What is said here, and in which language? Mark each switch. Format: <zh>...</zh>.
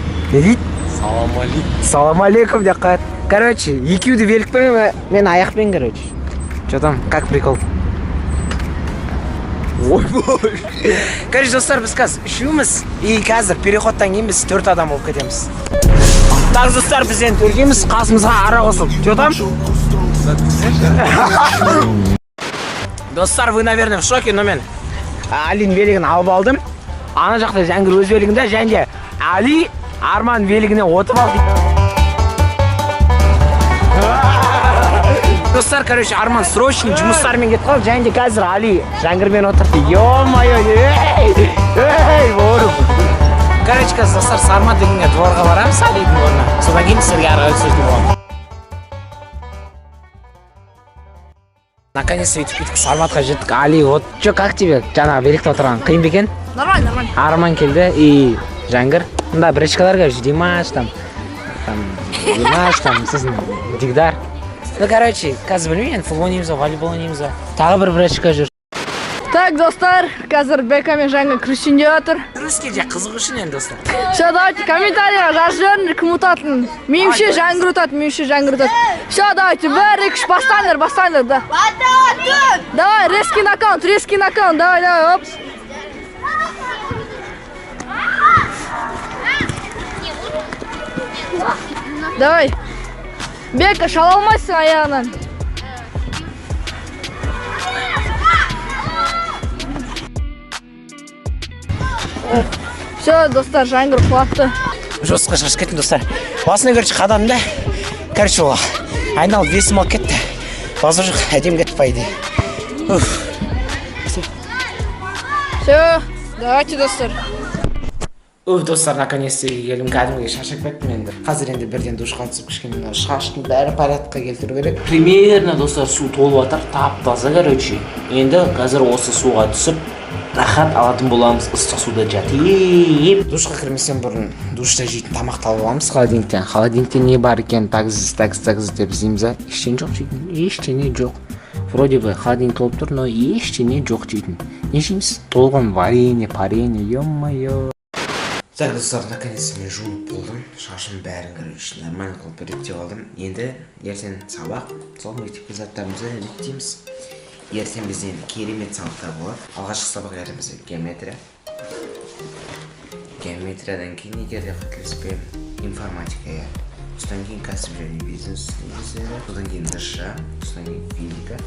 <kk>Не дейді? Салам алейкум деп қояды. Короче, екеуді великпен, мен аяқпен, короче.</kk> <ru>Что там, как прикол?</ru> <kk>Ой, бой. Короче, достар, біз қазір үшеуміз, и қазір переходтан кейін біз 4 адам болып кетеміз. Так, достар, біз енді төргеміз, қасымызға ара қосылып.</kk> <ru>Что там?</ru> <kk>Достар,</kk> <ru>вы, наверное, в шоке, но</ru> <kk>мен Алин велигін алып алдым. Ана жақта Жәңгір өз велигінде, және Али Арман велигіне отып алды. Достар, короче, Арман срочный жұмыстармен кетіп қалды, және де қазір Али Жәңгірмен отырды. Ё-моё, эй, орып. Короче, қазір достар, Сармат дегенге дворға барамыз, Алидің орнына. Содан кейін сіздерге ары қарай сөйлесетін боламын. Наконец-то өйтіп Сарматқа жеттік. Али,</kk> <ru>вот, чё, как тебе?</ru> <kk>Жаңағы великте отырған қиын ба екен?</kk> <ru>Нормально, нормально.</ru> <kk>Арман келді и Жәңгір. Мында біріншілер короче, Димаш там, сосын Дигдар. Ну, короче, қазір білмеймін, футбол ойнаймыз ба, волейбол ойнаймыз ба. Тағы бір біріншілер жүр. Так, достар, қазір Бека мен Жәңгір күресінде отыр. Күреске же қызық үшін енді, достар.</kk> <ru>Все, давайте</ru> <kk>комментарийға жазып жіберіңдер, кім ұтатынын. Меніңше Жәңгір ұтады, меніңше Жәңгір ұтады.</kk> <ru>Все, давайте, 1-2-3,</ru> <kk>бастаңдар,</kk> <ru>да. Давай, резкий нокаут, давай, оп.</ru> <kk>Давай. Бека, шала алмайсың аяғынан. Все, достар, Жәңгір құлатты. Жостыққа шашып кеттім, достар. Басына көрші қадам да, короче, оға. Айналып весім алып кетті. Базы жоқ, әдем кетті пайды.</kk> <ru>Все, давайте, достар.</ru> <kk>Достар, наконец-то келдім, кәдімге шашып кеттім енді. Қазір енді бірден душқа түсіп кішкене шаштың бәрі порядкқа келтіру керек.</kk> <ru>Примерно,</ru> <kk>достар, су толып жатыр, тап-таза, короче. Енді қазір осы суға түсіп, рахат алатын боламыз, ыстық суда жатып. Душқа кірместен бұрын душта жейтін тамақты алып аламыз холодильниктен. Холодильникте не бар екен, таксыз деп іздейміз. Ештеңе жоқ жейтін, ештеңе жоқ.</kk> <ru>Вроде бы</ru> <kk>холодильник толып тұр, но ештеңе жоқ жейтін. Не жейміз? Толған варенье, паренье, ё-моё. Так, достар, наконец-то мен жуып болдым. Шашым бәрін, короче, нормально қылып реттеп алдым. Енді ертең сабақ, сол мектепке заттарымызды реттейміз. Ертең бізден керемет сабақтар болады. Алғашқы сабақ бізде геометрия. Геометриядан кейін егерде қателеспеймін, информатика. Содан кейін кәсіп және бизнес негіздері. Содан кейін ДШ, содан кейін физика.</kk>